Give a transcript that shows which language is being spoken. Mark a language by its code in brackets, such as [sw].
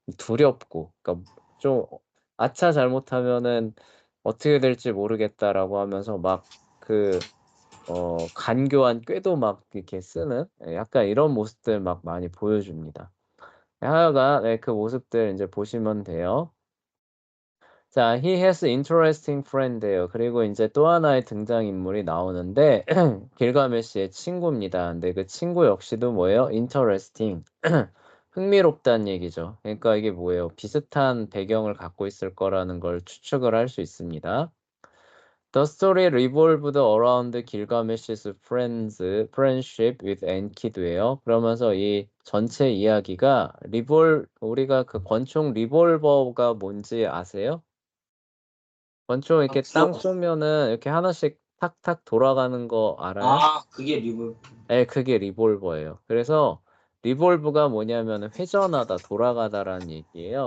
[ko] 두렵고 그러니까 좀 아차 잘못하면은 어떻게 될지 모르겠다라고 하면서 막 그 간교한 꾀도 막 이렇게 쓰는 약간 이런 모습들 막 많이 보여줍니다. 하여간 그 모습들 인제 보시면 돼요. [en] 자, he has interesting friend예요. [ko] 그리고 인제 또 하나의 등장인물이 나오는데 길가메시의 친구입니다. 근데 그 친구 역시도 뭐예요? interesting. 흥미롭다는 얘기죠. 그러니까 이게 뭐예요? 비슷한 배경을 갖고 있을 거라는 걸 추측을 할 수 있습니다. [en] The story revolved around Gilgamesh's friendship with Enkidu예요. [ko] 그러면서 이 전체 이야기가 우리가 그 권총 리볼버가 뭔지 아세요? 권총 아, 이렇게 땅 쏘면은 이렇게 하나씩 탁탁 돌아가는 거 알아요? 그게 리볼. 예, 그게 리볼버예요. 그래서 리볼브가 뭐냐면은 회전하다, 돌아가다라는 얘기예요.